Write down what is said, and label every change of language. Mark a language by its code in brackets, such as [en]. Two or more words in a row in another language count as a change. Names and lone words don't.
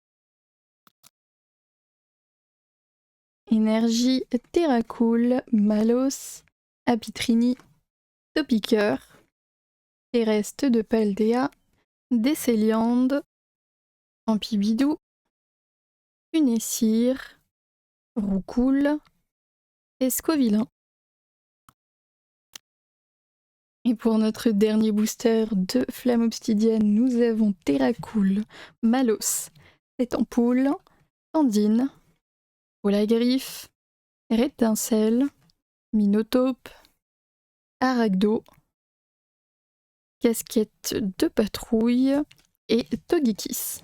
[fr] Énergie Terracool, Malos, Apitrini, Topiqueur, Terrestre de Paldea, Descéliande, Ampibidou, Funessir, Roucoule, Escovillain. Et pour notre dernier booster de Flamme Obsidienne, nous avons Terracool, Malos, Étampoule, Tandine, Olagriffe, Rétincelle, Minotaube, Aragdo, Casquette de Patrouille et Togekiss.